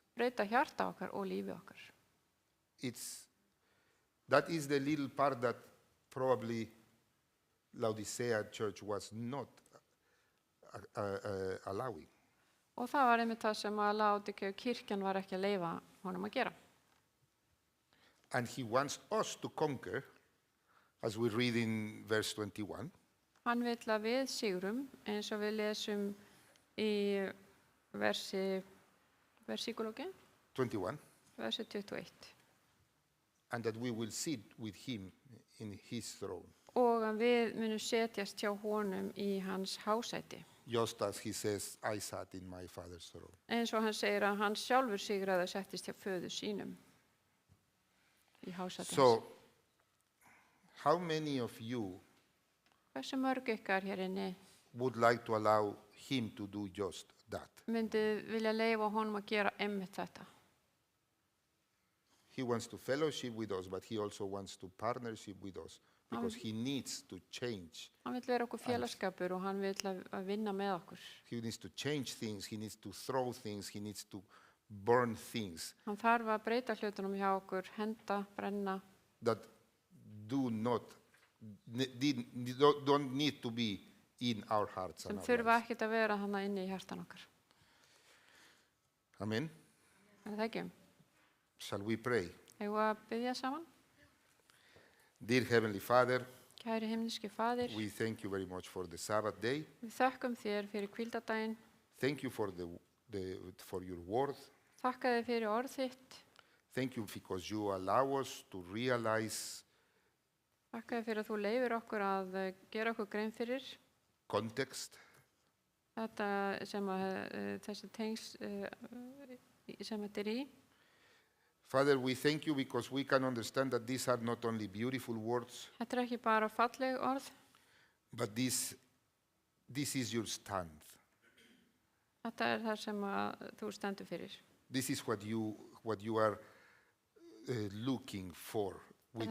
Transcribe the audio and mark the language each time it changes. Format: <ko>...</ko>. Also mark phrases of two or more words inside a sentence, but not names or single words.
<is>breyta hjarta okkar og lífi okkar.</is> <en>That is the little part that probably Laodicea church was not allowing.</en> <is>Og það var einmitt það sem að Laodíkeu kirkjan var ekki að leyfa honum að gera.</is> <en>And he wants us to conquer, as we read in verse 21.</en> <is>Hann vill að við sigrum, eins og við lesum í versíkulóki, 21, versi 21.</is> <en>and that we will sit with him in his throne,</en> <is>Og að við munum setjast hjá honum í hans hásæti.</is> <en>just as he says, I sat in my father's throne.</en> <is>Eins og hann segir að hann sjálfur sigraði og settist hjá föður sínum í hásæti hans.</is> <en>So, how many of you</en> <is>Hversu mörg ykkar hér inni</is> <en>would like to allow him to do just that?</en> <is>myndi vilja leyfa honum að gera einmitt þetta?</is> <en>He wants to fellowship with us, but he also wants to partnership with us because he needs to change.</en> <is>Hann vill vera okkur félagsskapur og hann vill að vinna með okkur.</is> <en>He needs to change things, he needs to throw things, he needs to burn things</en> <is>Hann þarf að breyta hlutunum hjá okkur, henda, brenna,</is> <en>that don't need to be in our hearts</en> <is>sem</is> <en>and our</en> <is>þurfa</is> <en>lives.</en> <is>ekkert að vera þarna inni í hjartan okkar. Amen. Er það ekki?</is> <en>Shall we pray?</en> <is>Eigum við að biðja saman?</is> <en>Dear Heavenly Father,</en> <is>Kæri himneski Faðir,</is> <en>we thank you very much for the Sabbath day.</en> <is>við þökkum þér fyrir hvíldardaginn,</is> <en>Thank you for for your word.</en> <is>þakka þér fyrir orð þitt,</is> <en>Thank you because you allow us to realize</en> <is>þakka þér fyrir að þú leyfir okkur að gera okkur grein fyrir context, þetta sem að þessi tengs sem þetta í.</is> <en>Father, we thank you because we can understand that these are not only beautiful words,</en> <is>Þetta ekki bara falleg orð,</is> <en>but this is your stand.</en> <is>þetta það sem að þú stendur fyrir.</is> <en>This is what you are looking for with</en>